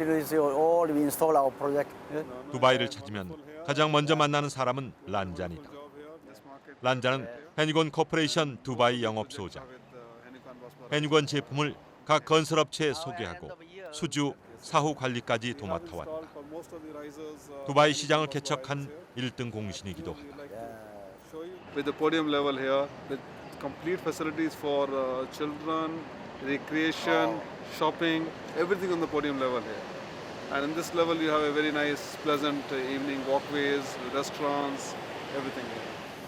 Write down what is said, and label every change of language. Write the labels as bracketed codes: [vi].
[en] All we install our project. [ko] 두바이를 찾으면 가장 먼저 만나는 사람은 란잔이다. 란잔은 해니건 코퍼레이션 두바이 영업소장. 해니건 제품을 각 건설업체에 소개하고 수주, 사후 관리까지 도맡아왔다. 두바이 시장을 개척한 1등 공신이기도 하다. [en] With the podium level here, with complete facilities for children, recreation, shopping, everything on the podium level here. And in this level, you have a very nice, pleasant evening walkways, restaurants, everything here.